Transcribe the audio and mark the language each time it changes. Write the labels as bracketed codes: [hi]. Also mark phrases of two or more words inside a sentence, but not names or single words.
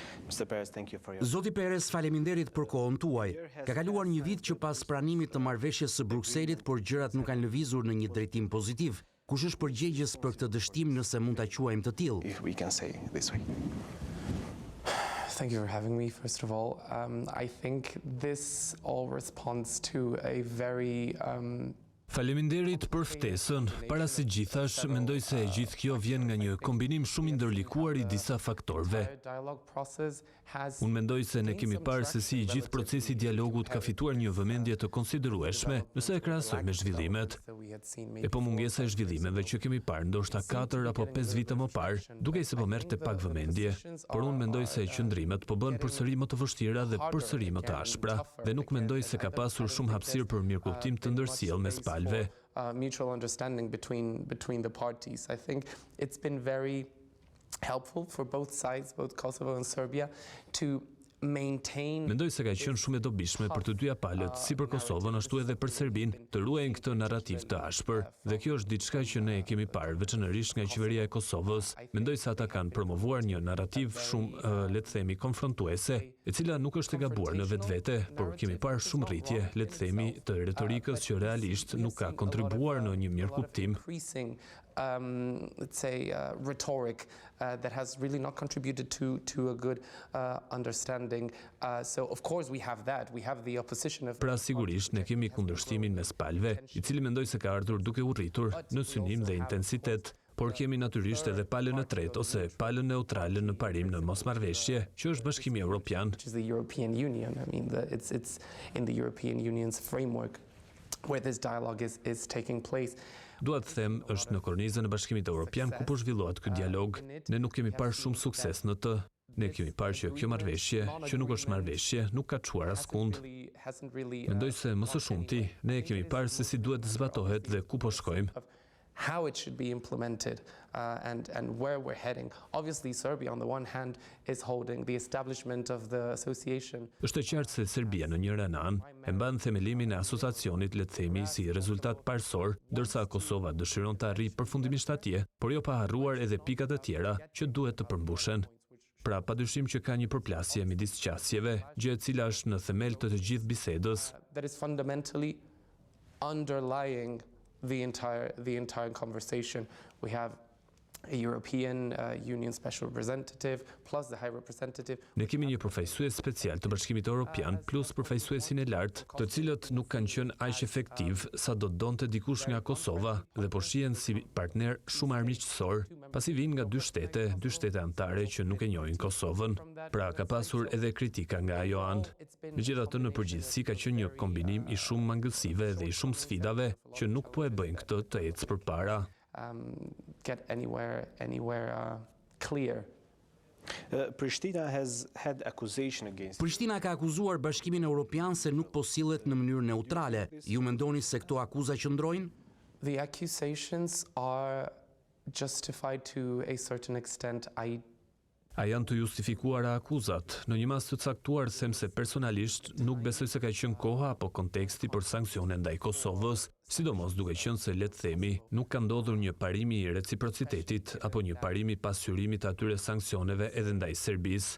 [sq] Zoti Perez, faleminderit për kohën tuaj. Ka kaluar një vit që pas pranimit të marrëveshjes së Brukselit, por gjërat nuk kanë lëvizur në një drejtim pozitiv. Kush është përgjegjës për këtë dështim, nëse mund ta quajmë të tillë? [en] Thank you for having me, first of all. I think this all responds to a very [sq] Faleminderit për ftesën. Para se gjithash, mendoj se gjithë kjo vjen nga një kombinim shumë i ndërlikuar i disa faktorëve. Unë mendoj se ne kemi parë se si i gjithë procesi i dialogut ka fituar një vëmendje të konsiderueshme nëse e krahasojmë me zhvillimet. E po mungesa e zhvillimeve që kemi parë ndoshta 4 apo 5 vite më parë, dukej se po merrte pak vëmendje, por unë mendoj se qëndrimet po bën përsëri më të vështira dhe përsëri më të ashpra, dhe nuk mendoj se ka pasur shumë hapësirë për mirëkuptim të ndërsjellë mes palëve. [en] Mutual understanding between the parties. I think it's been very helpful for both sides, both Kosovo and Serbia, to maintain. [sq] Mendoj se ka qenë shumë e dobishme për të dyja palët, si për Kosovën ashtu edhe për Serbinë, të ruajnë këtë narrativ të ashpër, dhe kjo është diçka që ne kemi parë veçanërisht nga qeveria e Kosovës. Mendoj se ata kanë promovuar një narrativ shumë, le të themi, konfrontuese, e cila nuk është e gabuar në vetvete, por kemi parë shumë rritje, le të themi, të retorikës që realisht nuk ka kontribuar në një mirëkuptim. [en] Let's say rhetoric that has really not contributed to a good understanding. So of course we have that. We have the opposition of. [sq] Pra sigurisht ne kemi kundërshtimin mes palëve, i cili mendoj se ka ardhur duke u rritur në synim dhe intensitet. Por kemi natyrisht edhe palën e tretë ose palën neutrale në parim në mosmarrëveshje, që është Bashkimi Evropian. [en] Which is the European Union. I mean, it's in the European Union's framework where this dialogue is taking place. [sq] Dua të them, është në kornizën e Bashkimit Evropian ku po zhvillohet ky dialog. Ne nuk kemi parë shumë sukses në të. Ne kemi parë që kjo marrëveshje, që nuk është marrëveshje, nuk ka çuar askund. Mendoj se më së shumti, ne kemi parë se si duhet zbatohet dhe ku po shkojmë. [en] How it should be implemented and where we're heading. Obviously, Serbia, on the one hand, is holding the establishment of the association. [sq] Është e qartë se Serbia në njëra anë e mban themelimin e asociacionit, le të themi, si rezultat parësor, ndërsa Kosova dëshiron të arrijë përfundimisht atje, por jo pa harruar edhe pikat e tjera që duhet të përmbushen. Pra, padyshim që ka një përplasje midis qasjeve, gjë e cila është në themel të gjithë bisedës. [en] That is fundamentally underlying the entire conversation. We have a European Union Special Representative plus the High Representative. [sq] Ne kemi një përfaqësues special të Bashkimit Evropian plus përfaqësuesin e lartë, të cilët nuk kanë qenë aq efektiv sa do donte dikush nga Kosova dhe po shihen si partner shumë armiqësor, pasi vijnë nga dy shtete anëtare që nuk e njohin Kosovën. Pra ka pasur edhe kritika nga ajo anë. Megjithatë, në përgjithësi ka qenë një kombinim i shumë mangësive dhe i shumë sfidave që nuk po e bëjnë këtë të ecë përpara. [en] Get anywhere clear. Prishtina has had accusation against. [sq] Prishtina ka akuzuar Bashkimin Evropian se nuk po sillet në mënyrë neutrale. Ju mendoni se këto akuza qëndrojnë? [en] The accusations are justified to a certain extent. [sq] A janë të justifikuara akuzat? Në një mas të caktuar them se personalisht nuk besoj se ka qenë koha apo konteksti për sanksione ndaj Kosovës, sidomos duke qenë se le të themi nuk ka ndodhur një parim i reciprocitetit apo një parim i pasqyrimit të atyre sanksioneve edhe ndaj Serbisë.